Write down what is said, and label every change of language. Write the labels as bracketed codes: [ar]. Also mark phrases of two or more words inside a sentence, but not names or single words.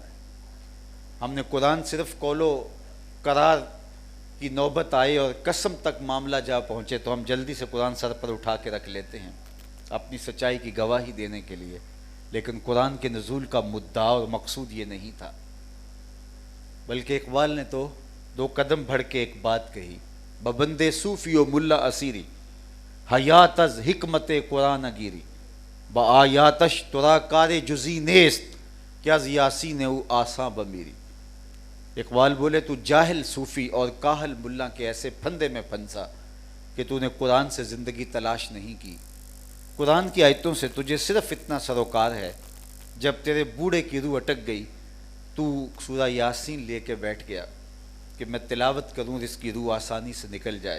[ur] ہم نے قرآن صرف قول و قرار کی نوبت آئے اور قسم تک معاملہ جا پہنچے تو ہم جلدی سے قرآن سر پر اٹھا کے رکھ لیتے ہیں اپنی سچائی کی گواہی دینے کے لیے، لیکن قرآن کے نزول کا مدعا اور مقصود یہ نہیں تھا۔ بلکہ اقبال نے تو 2 قدم بڑھ کے ایک بات کہی، [fa] ببندے صوفی و ملا اسیری، حیات از حکمت قرآن گیری، با آیاتش ترا کار جزی نیست، کیا یاسین او آساں بمیری۔ [ur] اقبال بولے تو جاہل صوفی اور کاہل ملا کے ایسے پھندے میں پھنسا کہ تو نے قرآن سے زندگی تلاش نہیں کی۔ قرآن کی آیتوں سے تجھے صرف اتنا سروکار ہے، جب تیرے بوڑھے کی روح اٹک گئی تو سورہ یاسین لے کے بیٹھ گیا کہ میں تلاوت کروں اس کی روح آسانی سے نکل جائے۔